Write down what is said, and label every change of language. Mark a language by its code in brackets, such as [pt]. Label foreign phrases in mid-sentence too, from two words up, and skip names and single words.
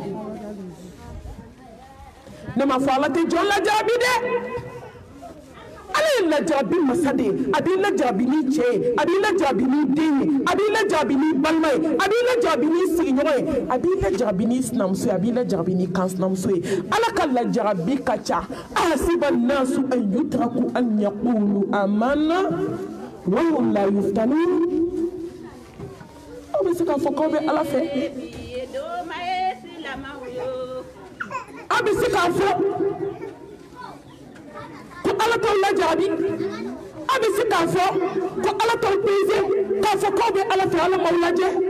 [bm] ne ma fɔ ala tɛ jɔn lajarabi dɛ ala ye lajarabi masa de ye a b'i lajarabi ni cɛ ye a b'i lajarabi ni den ye a b'i lajarabi ni balima ye a b'i lajarabi ni sigiɲɔgɔn ye a b'i lajarabi ni sinamuso ye a b'i lajarabi ni kansinamuso ye ala ka lajarabi ka ca [ar] أحسب الناس أن يتركوا أن يقولوا آمنا وهم لا يفتنون [bm] aw bɛ se k'a fɔ k'aw bɛ ala fɛ aw bɛ se k'a fɔ ko ala t'aw lajarabi aw bɛ se k'a fɔ ko ala t'aw pese k'a fɔ k'aw bɛ ala fɛ ala m'aw lajɛ